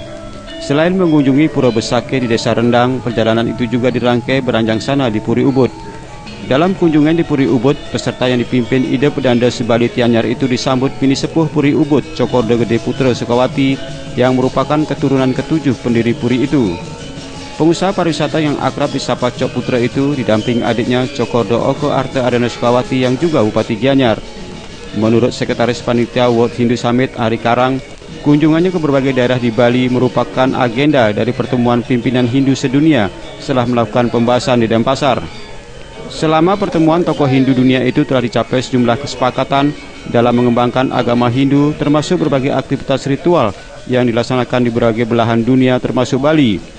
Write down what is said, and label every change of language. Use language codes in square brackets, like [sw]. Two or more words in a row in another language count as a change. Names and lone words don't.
[id] Selain mengunjungi Pura Besake di Desa Rendang, perjalanan itu juga dirangkai beranjang sana di Puri Ubud. Dalam kunjungan di Puri Ubud, peserta yang dipimpin Ida Pedanda Sebali Tianyar itu disambut Bini Sepuh Puri Ubud, Cokorda Gede Putra Sukawati, yang merupakan keturunan ketujuh pendiri Puri itu. Pengusaha pariwisata yang akrab disapa Cok Putra itu didamping adiknya Cokordo Oko Arte Adana Sukawati yang juga Bupati Gianyar. Menurut Sekretaris Panitia World Hindu Summit Ari Karang, kunjungannya ke berbagai daerah di Bali merupakan agenda dari pertemuan pimpinan Hindu sedunia setelah melakukan pembahasan di Denpasar. Selama pertemuan tokoh Hindu dunia itu telah dicapai sejumlah kesepakatan dalam mengembangkan agama Hindu termasuk berbagai aktivitas ritual yang dilaksanakan di berbagai belahan dunia termasuk Bali.